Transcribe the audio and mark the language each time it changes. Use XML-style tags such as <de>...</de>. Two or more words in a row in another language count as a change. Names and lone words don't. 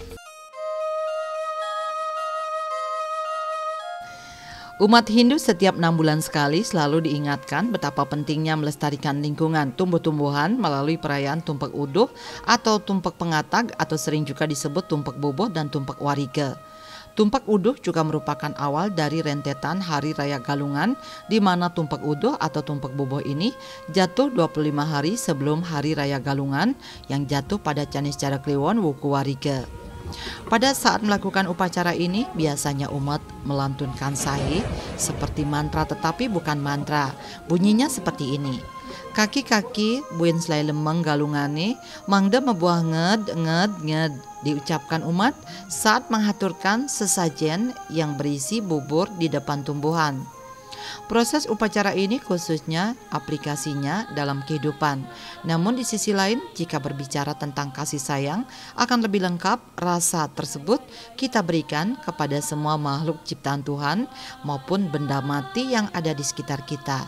<id>Umat Hindu setiap 6 bulan sekali selalu diingatkan betapa pentingnya melestarikan lingkungan tumbuh-tumbuhan melalui perayaan Tumpak Uduh atau Tumpak Pengatag atau sering juga disebut Tumpak Boboh dan Tumpak Warige. Tumpak Uduh juga merupakan awal dari rentetan Hari Raya Galungan di mana Tumpak Uduh atau Tumpak Boboh ini jatuh 25 hari sebelum Hari Raya Galungan yang jatuh pada Caniscara Kliwon Wuku Warige. Pada saat melakukan upacara ini, biasanya umat melantunkan sahe seperti mantra tetapi bukan mantra. Bunyinya seperti ini.</id> <ban>Kaki-kaki buin selai lemeng galungane, mangda mebuah nged</ban> <id>diucapkan umat saat menghaturkan sesajen yang berisi bubur di depan tumbuhan. Proses upacara ini khususnya aplikasinya dalam kehidupan. Namun di sisi lain, jika berbicara tentang kasih sayang, akan lebih lengkap rasa tersebut kita berikan kepada semua makhluk ciptaan Tuhan maupun benda mati yang ada di sekitar kita.</id>